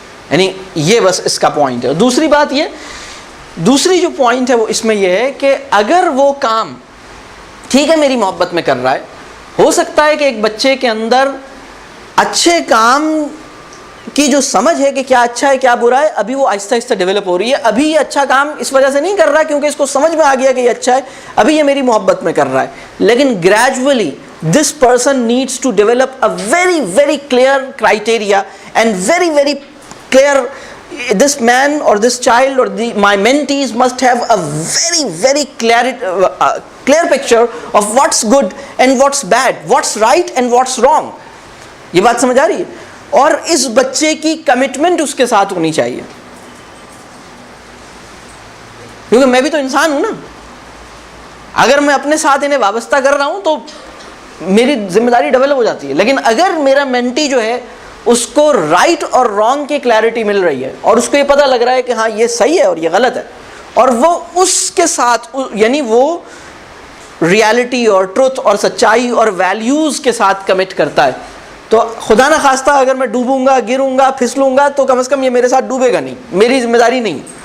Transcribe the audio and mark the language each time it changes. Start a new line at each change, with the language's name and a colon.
Urdu: یعنی یہ بس اس کا پوائنٹ ہے. دوسری بات یہ، دوسری جو پوائنٹ ہے وہ اس میں یہ ہے کہ اگر وہ کام ٹھیک ہے میری محبت میں کر رہا ہے، ہو سکتا ہے کہ ایک بچے کے اندر اچھے کام کی جو سمجھ ہے کہ کیا اچھا ہے کیا برا ہے ابھی وہ آہستہ آہستہ ڈیولپ ہو رہی ہے. ابھی یہ اچھا کام اس وجہ سے نہیں کر رہا کیونکہ اس کو سمجھ میں آ گیا کہ یہ اچھا ہے، ابھی یہ میری محبت میں کر رہا ہے. لیکن gradually
English: this person needs to develop a very very clear criteria and very very clear, this man or this child or my mentees must have a very very clear picture of what's good and what's bad, what's right and what's wrong.
Urdu: یہ بات سمجھ آ رہی ہے؟ اور اس بچے کی commitment اس کے ساتھ ہونی چاہیے، کیونکہ میں بھی تو انسان ہوں نا. اگر میں اپنے ساتھ انہیں وابستہ کر رہا ہوں تو میری ذمہ داری ڈبل ہو جاتی ہے. لیکن اگر میرا مینٹی جو ہے اس کو رائٹ اور رانگ کی کلیئرٹی مل رہی ہے اور اس کو یہ پتہ لگ رہا ہے کہ ہاں یہ صحیح ہے اور یہ غلط ہے، اور وہ اس کے ساتھ یعنی وہ ریالٹی اور ٹروتھ اور سچائی اور ویلیوز کے ساتھ کمٹ کرتا ہے، تو خدا نہ خواستہ اگر میں ڈوبوں گا، گروں گا، پھسلوں گا تو کم از کم یہ میرے ساتھ ڈوبے گا نہیں، میری ذمہ داری نہیں.